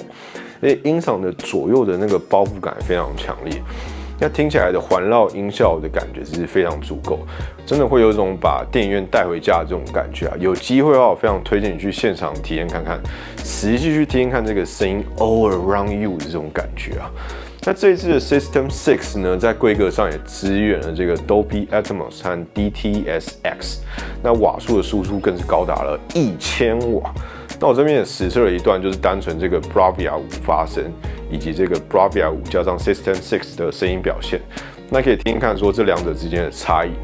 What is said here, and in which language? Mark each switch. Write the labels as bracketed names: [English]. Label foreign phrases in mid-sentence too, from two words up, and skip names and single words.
[Chinese] 而且音場的左右的那個包覆感也非常強烈，那聽起來的環繞音效的感覺是非常足夠，真的會有一種把電影院帶回家的這種感覺啊！有機會的話，我非常推薦你去現場體驗看看，實際去聽聽看這個聲音 [English] all around you [Chinese] 的這種感覺啊！那這一次的 System 6呢，在規格上也支援了這個 Dolby Atmos 和 DTS:X， 那瓦數的輸出更是高達了1000瓦。那我這邊也實測了一段，就是單純這個 Bravia 5發聲，以及這個 Bravia 5加上 System 6的聲音表現，那可以聽聽看說這兩者之間的差異。